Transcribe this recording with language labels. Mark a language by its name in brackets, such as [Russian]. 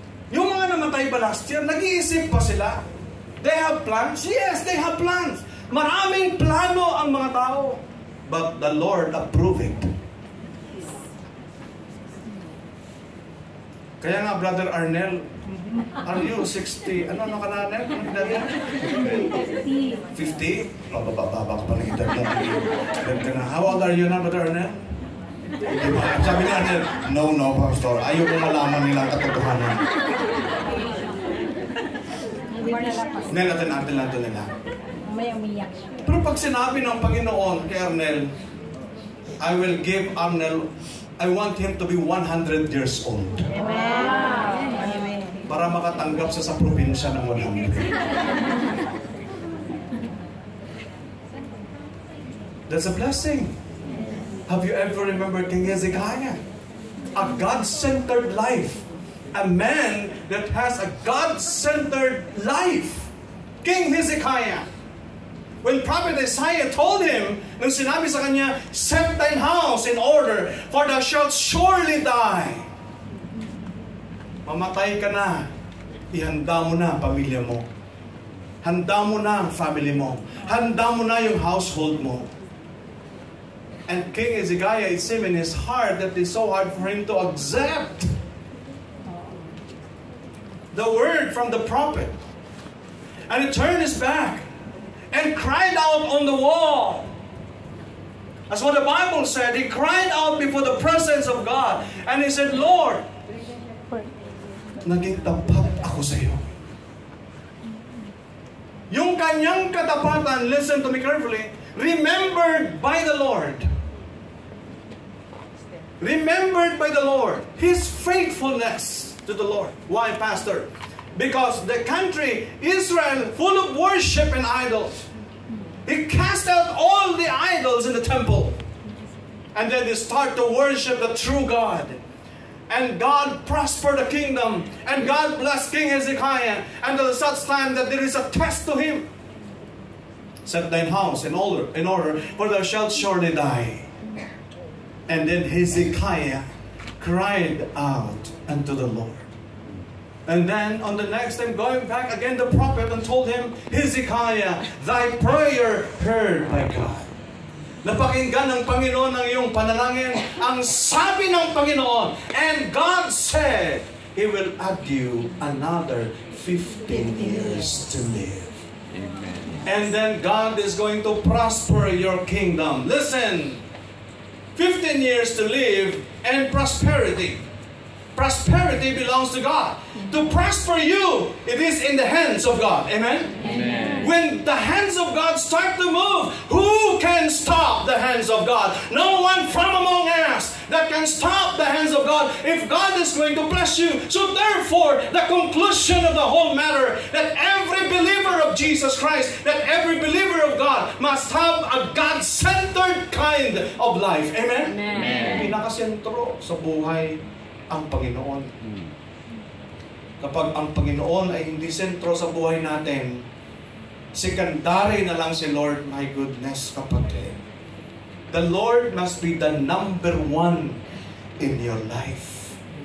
[Filipino] Yung mga namatay ba last year, nag-iisip pa sila? [English] They have plans? Yes, they have plans. [Filipino] Maraming plano ang mga tao. [English] But the Lord approved it. [Filipino] Kaya nga, [English] Brother Arnel, are you 60? [Filipino] Ano ka na, Arnel? 50. 50? Bababa ka pa ng edad na. [English] How old are you na, Brother Arnel? [Filipino] Sabi ni Arnel, no, Pastor. Ayaw ko malaman nila ang katotohanan. Nel, natin nila. May umiyak siya. Pero pag sinabi ng Panginoon kay [English] Arnel, I will give Arnel, I want him to be 100 years old. Amen. [Filipino] Para makatanggap sa probinsya ng 100. [English] That's a blessing. Have you ever remembered King Hezekiah? A God-centered life. A man that has a God-centered life. King Hezekiah. When Prophet Isaiah told him, [Filipino] nung sinabi sa kanya, [English] set thine house in order, for thou shalt surely die. [Filipino] Mamatay ka na. Ihanda mo na ang pamilya mo. Handa mo na ang family mo. Handa mo na yung household mo. [English] And King Hezekiah, it seemed in his heart that it's so hard for him to accept the word from the prophet. And he turned his back and cried out on the wall. That's what the Bible said. He cried out before the presence of God. And he said, [Filipino] Lord, naging tapat ako sa iyo. Yung kanyang katapatan, [English] listen to me carefully, remembered by the Lord. Remembered by the Lord. His faithfulness to the Lord. Why, Pastor? Because the country, Israel, full of worship and idols. He cast out all the idols in the temple. And then they start to worship the true God. And God prospered the kingdom. And God blessed King Hezekiah. And to such time that there is a test to him. set thine house in order, for thou shalt surely die. And then Hezekiah cried out unto the Lord. And then on the next time, going back again, the prophet and told him, Hezekiah, thy prayer heard by God. [Filipino] Napakinggan ng Panginoon ang iyong panalangin. Ang sabi ng Panginoon, [English] and God said, He will add you another 15 years to live. Amen. And then God is going to prosper your kingdom. Listen, 15 years to live and prosperity. Prosperity belongs to God. To prosper you, it is in the hands of God. Amen? Amen. When the hands of God start to move, who can stop the hands of God? No one from among us that can stop the hands of God if God is going to bless you. So therefore, the conclusion of the whole matter, that every believer of Jesus Christ, that every believer of God must have a God-centered kind of life. Amen? Amen. [Filipino] Pinakasentro sa buhay ang Panginoon. Kapag ang Panginoon ay hindi sentro sa buhay natin, secondary na lang si Lord. [English] My goodness, kapatid. The Lord must be the number one in your life.